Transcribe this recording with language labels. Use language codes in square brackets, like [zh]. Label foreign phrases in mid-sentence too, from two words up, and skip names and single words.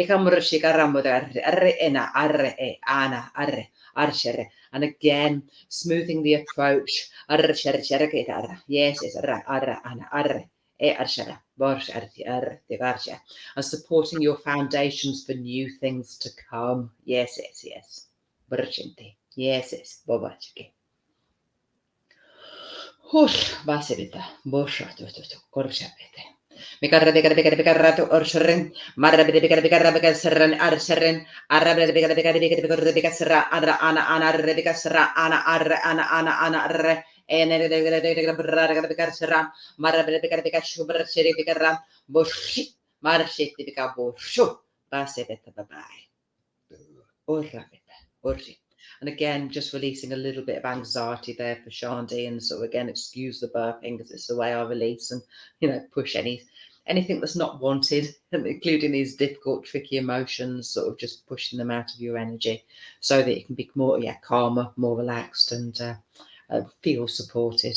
[en] And again, smoothing the approach. Yes, and supporting your foundations for new things to come. Yes. Yes. Basevita, Bosha, Korshapete. Mikarra Orsharin, Marabit Serran, Arserin, Arabet Bicasra, Ana Rebicasra, Ana Re, and Marabet Bicashuber, Sherificaram, Boshi, Marshit Bicabo, Basevita, bye. Orji. And again, just releasing a little bit of anxiety there for Shandy, and so again, excuse the burping because it's the way I release and push anything that's not wanted, including these difficult, tricky emotions, sort of just pushing them out of your energy, so that you can be more calmer, more relaxed, and feel supported.